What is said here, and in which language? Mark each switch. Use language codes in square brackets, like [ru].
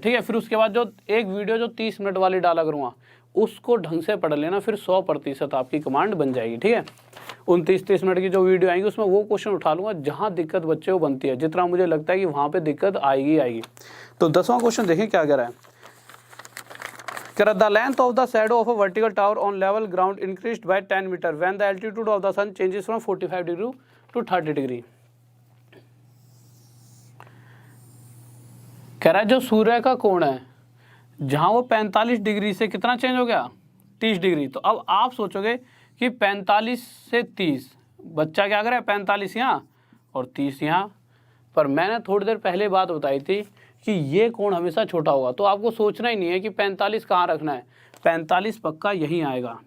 [hi] ठीक है, फिर उसके बाद जो एक वीडियो जो 30 मिनट वाली डाला करूँगा उसको ढंग से पढ़ लेना, फिर 100% आपकी कमांड बन जाएगी। ठीक है, 29-30 मिनट की जो वीडियो आएंगी उसमें वो क्वेश्चन उठा लूँगा जहाँ दिक्कत बच्चे को बनती है, जितना मुझे लगता है कि वहाँ पर दिक्कत आएगी। तो 10वां क्वेश्चन देखें क्या कह रहा है। [en] The length of the shadow of a vertical tower on level ground increased by 10 meters when the altitude of the sun changes from 45 degree to 30 degree। [hi] कह रहा है जो सूर्य का कोण है जहां वो 45 डिग्री से कितना चेंज हो गया 30 डिग्री। तो अब आप सोचोगे कि 45 से 30, बच्चा क्या करे 45 यहाँ और 30 यहाँ, पर मैंने थोड़ी देर पहले बात बताई थी कि ये कोण हमेशा छोटा होगा, तो आपको सोचना ही नहीं है कि 45 कहाँ रखना है, 45 पक्का यहीं आएगा।